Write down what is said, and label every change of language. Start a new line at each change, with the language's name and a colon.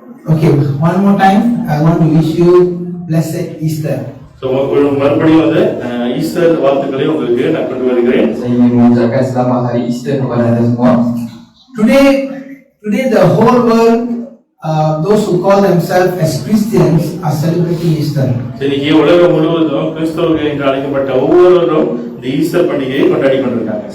English: Okay, one more time, I want to wish you blessed Easter.
Tamil: So மறுபடியும் வந்து Easter வாழ்த்துக்களை உங்களுக்கு நான் கொண்டு வருகிறேன்.
Malay: Saya ingin mengucapkan selamat hari Easter kepada anda semua.
English: Today the whole world, those who call themselves as Christians are celebrating Easter.
Tamil: இன்னைக்கு உலகம் முழுவதும் கிறிஸ்தவர்கள் என்று அழைக்கப்பட்ட ஒவ்வொருவரும் இந்த ஈஸ்டர் பண்டிகையை கொண்டாடி கொண்டிருக்காங்க.